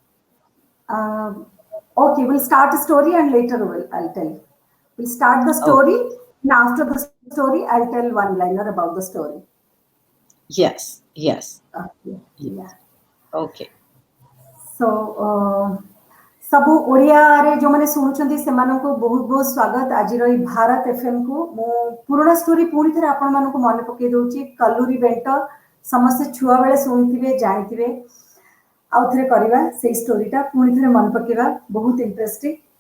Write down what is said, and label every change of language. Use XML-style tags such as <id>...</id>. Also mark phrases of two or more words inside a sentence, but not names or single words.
<en>um, okay. We'll start the story and later I'll tell you. We'll start the Oh, story, and after the story, I'll tell one liner about the story. yes, yes, Okay. yes. Yeah. Okay. So,</en> <or>ସବୁ ଓଡ଼ିଆରେ ଯେଉଁମାନେ ଶୁଣୁଛନ୍ତି ସେମାନଙ୍କୁ ବହୁତ ବହୁତ ସ୍ୱାଗତ ଆଜିର ଏଇ ଭାରତ ଏଫଏମ୍ କୁ। ମୁଁ ପୁରୁଣା ଷ୍ଟୋରି ପୁଣି ଥରେ ଆପଣମାନଙ୍କୁ ମନେ ପକେଇ ଦଉଛି। କଲୁରୀ ବେଣ୍ଟ ସମସ୍ତେ ଛୁଆବେଳେ ଶୁଣିଥିବେ, ଜାଣିଥିବେ। ଆଉ ଥରେ କରିବା ସେଇ ଷ୍ଟୋରିଟା, ପୁଣି ଥରେ ମନେ ପକେଇବା, ବହୁତ ଇଣ୍ଟରେଷ୍ଟିଂ।</or>